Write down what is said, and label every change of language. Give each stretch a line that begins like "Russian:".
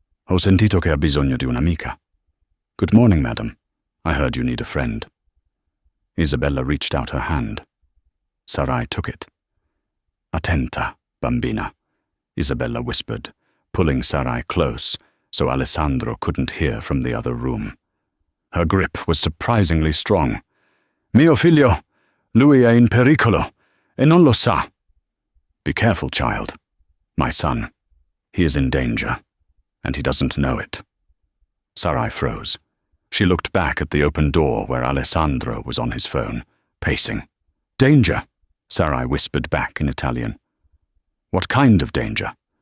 Italian: "Ho sentito che ha bisogno di un'amica."
English: "Good morning, madam. I heard you need a friend." Isabella reached out her hand. Sarai took it. "Attenta, bambina," Isabella whispered, pulling Sarai close so Alessandro couldn't hear from the other room. Her grip was surprisingly strong.
Italian: "Mio figlio, lui è in pericolo, e non lo sa."
English: "Be careful, child. My son. He is in danger, and he doesn't know it." Sarai froze. She looked back at the open door where Alessandro was on his phone, pacing. "Danger," Sarai whispered back in Italian. "What kind of danger?"